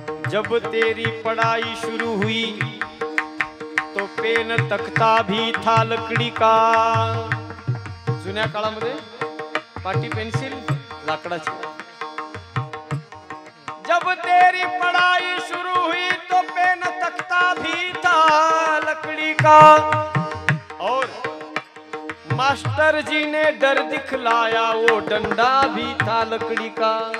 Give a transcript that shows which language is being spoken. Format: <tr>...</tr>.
<hi>जब तेरी पढ़ाई शुरू हुई तो पेन तख्ता भी था लकड़ी का.</hi> <mr>जुन्या काळामध्ये पाटी पेन्सिल लाकडाची.</mr> <hi>जब तेरी पढ़ाई शुरू हुई तो पेन तख्ता भी था लकड़ी का. और मास्टर जी ने डर दिखलाया वो डंडा भी था लकड़ी का.</hi>